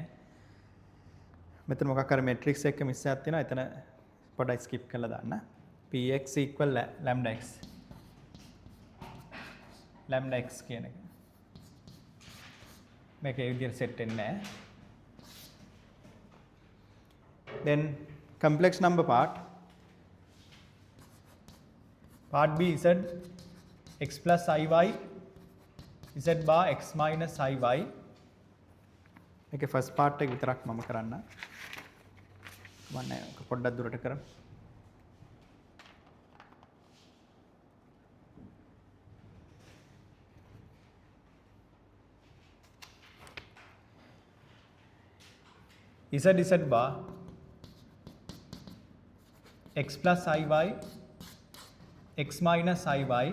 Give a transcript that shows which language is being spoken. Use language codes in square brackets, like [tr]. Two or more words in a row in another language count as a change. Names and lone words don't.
[si] මෙතන මොකක් හරි මැට්‍රික්ස් එකක මිස් එකක් තියෙනවා. එතන පොඩ්ඩක් ස්කිප් කරලා දාන්න. [en] px equal lambda x. lambda x [si] කියන එක. මේක ඒ විදිහට සෙට් වෙන්නේ නැහැ. [en] Then complex number part. Part B z x plus iy z bar x minus iy. [si] මේකේ [en] first part [si] එක විතරක් මම කරන්න. මම පොඩ්ඩක් දුරට කරමු. [en] z bar x plus iy x minus iy.